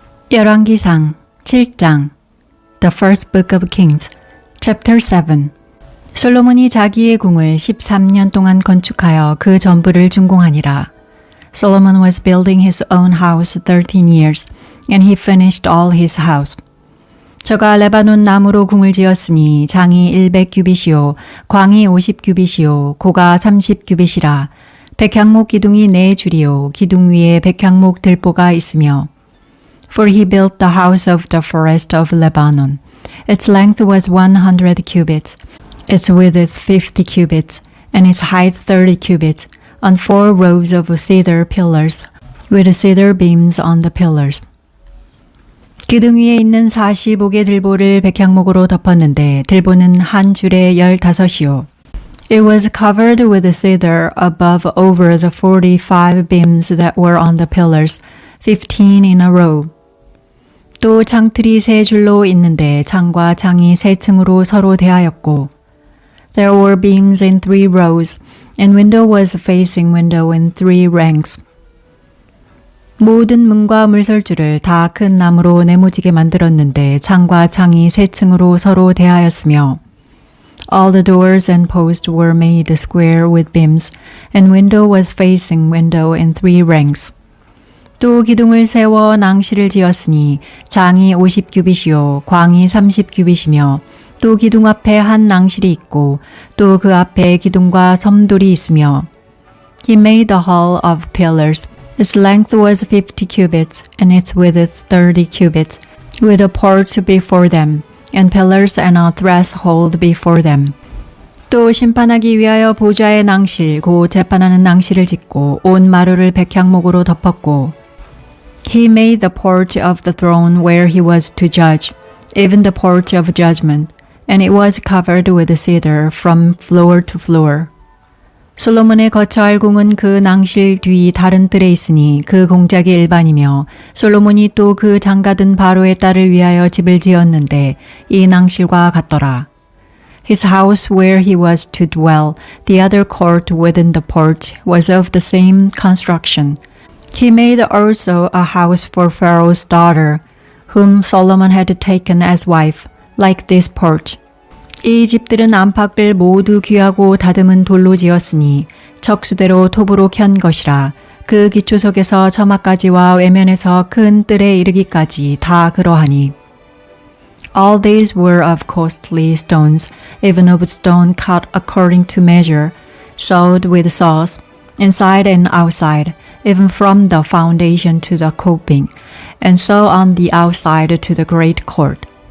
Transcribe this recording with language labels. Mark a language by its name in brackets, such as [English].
[Korean] 열왕기상 7장 [English] The First Book of Kings, Chapter 7 [Korean] 솔로몬이 자기의 궁을 13년 동안 건축하여 그 전부를 준공하니라. [English] Solomon was building his own house 13 years, and he finished all his house. [Korean] 저가 레바논 나무로 궁을 지었으니 장이 100규빗이요, 광이 50규빗이요, 고가 30규빗이라. 백향목 기둥이 4줄이요, 기둥 위에 백향목 들보가 있으며. [English] For he built the house of the forest of Lebanon. Its length was 100 cubits, its width 50 cubits, and its height 30 cubits, on 4 rows of cedar pillars, with cedar beams on the pillars. [Korean] 기둥 위에 있는 45개 들보를 백향목으로 덮었는데 들보는 한 줄에 15이요. [English] It was covered with cedar above over the 45 beams that were on the pillars, 15 in a row. [Korean] 또 창틀이 3줄로 있는데 창과 창이 3층으로 서로 대하였고 [English] There were beams in 3 rows, and window was facing window in 3 ranks. [Korean] 모든 문과 물설주를 다 큰 나무로 네모지게 만들었는데 창과 창이 3층으로 서로 대하였으며 [English] All the doors and posts were made square with beams, and window was facing window in 3 ranks. [Korean] 또 기둥을 세워 낭실을 지었으니 장이 50규빗이요, 광이 30규빗이며 또 기둥 앞에 한 낭실이 있고 또 그 앞에 기둥과 섬돌이 있으며 [English] He made the hall of pillars. Its length was 50 cubits, and its width 30 cubits, with a porch before them, and pillars and a threshold before them. [Korean] 또 심판하기 위하여 보좌의 낭실, 곧 재판하는 낭실을 짓고 온 마루를 백향목으로 덮었고 [English] He made the porch of the throne where he was to judge, even the porch of judgment, and it was covered with cedar from floor to floor. [Korean] 솔로몬의 거처할 궁은 그 낭실 뒤 다른 뜰에 있으니 그 공작이 일반이며 솔로몬이 또 그 장가든 바로의 딸을 위하여 집을 지었는데 이 낭실과 같더라. [English] His house where he was to dwell, the other court within the porch, was of the same construction. He made also a house for Pharaoh's daughter, whom Solomon had taken as wife, like this porch. [Korean] 이 집들은 안팎을 모두 귀하고 다듬은 돌로 지었으니 척수대로 톱으로 켠 것이라. 그 기초석에서 처마까지와 외면에서 큰 뜰에 이르기까지 다 그러하니. [English] All these were of costly stones, even of stone cut according to measure, sewed with saws, inside and outside, even from the foundation to the coping, and so on the outside to the great court.